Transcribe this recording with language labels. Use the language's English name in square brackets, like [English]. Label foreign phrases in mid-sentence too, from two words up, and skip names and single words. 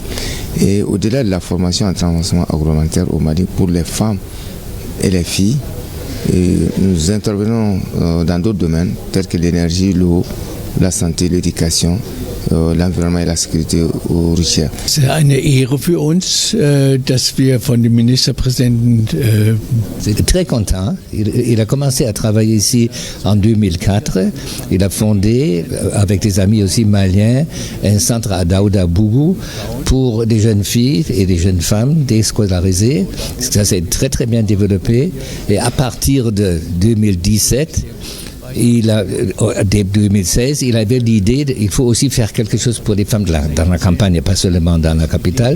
[French] Et au-delà de la formation en transformation agroalimentaire au Mali, pour les femmes et les filles, nous intervenons dans d'autres domaines tels que l'énergie, l'eau, la santé, l'éducation l'environnement et la sécurité routière. C'est une [German] Ehre für uns, dass wir von dem Ministerpräsidenten. [French] J'étais très content. Il a commencé à travailler ici en 2004. Il a fondé, avec des amis aussi maliens, un centre à Daouda-Bougou pour des jeunes filles et des jeunes femmes déscolarisées. Ça s'est très très bien développé. Et à partir de 2017, dès 2016, il avait l'idée qu'il faut aussi faire quelque chose pour les femmes dans la campagne, pas seulement dans la capitale.